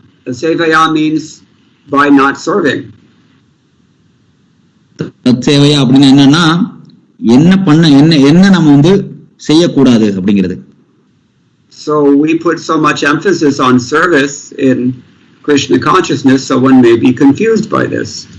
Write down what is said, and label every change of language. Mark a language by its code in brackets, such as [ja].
[en] Asevaya means by not serving. [ta] சேவையா அப்படின்னா என்னன்னா என்ன நம்ம வந்து செய்யக்கூடாது அப்படிங்கிறது. [en] So we put so much emphasis on service in Krishna consciousness, so one may be confused by this.